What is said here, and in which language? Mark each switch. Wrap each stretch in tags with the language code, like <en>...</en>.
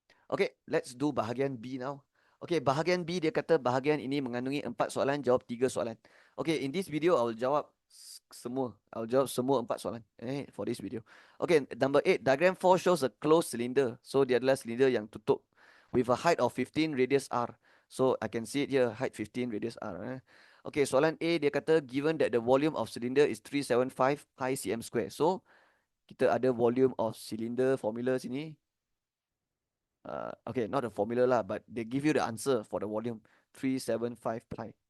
<en>Okay, let's do bahagian B now.</en> <ms>Okay, bahagian B dia kata bahagian ini mengandungi 4 soalan, jawab 3 soalan.</ms> <en>Okay, in this video I will</en> <ms>jawab semua.</ms> <en>I'll jawab semua 4 soalan for this video. Okay, number 8, diagram 4 shows a closed cylinder.</en> <ms>So dia adalah cylinder yang tutup</ms> <en>with a height of 15, radius R. So I can see it here, height 15, radius R. Okay,</en> <ms>soalan A dia kata</ms> <en>given that the volume of cylinder is 375 pi cm square. So kita ada volume of cylinder formula sini. Okay, not a formula lah, but they give you the answer for the volume 375 pi.</en>